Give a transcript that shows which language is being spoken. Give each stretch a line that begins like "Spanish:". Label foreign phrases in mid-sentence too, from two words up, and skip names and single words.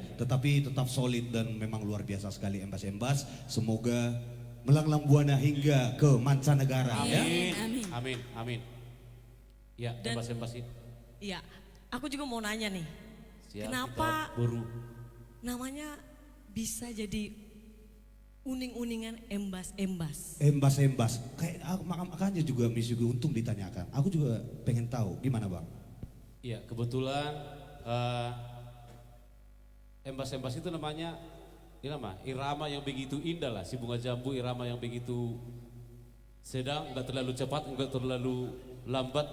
Indonesian: Tetapi tetap solid dan memang luar biasa sekali Embas-Embas. Semoga melanglang buana hingga ke mancanegara ya. Amin. Ya, Dan- Embas-Embas ini. Iya, aku juga mau nanya nih. Siap, Kenapa kita baru namanya bisa jadi uning-uningan Embas-Embas? Embas-Embas. Kayak makanya juga Miss juga untung ditanyakan. Aku juga pengen tahu gimana Bang. Iya, kebetulan Embas-Embas itu namanya irama yang begitu indah lah. Si bunga jambu irama yang begitu sedang, enggak terlalu cepat, enggak terlalu lambat.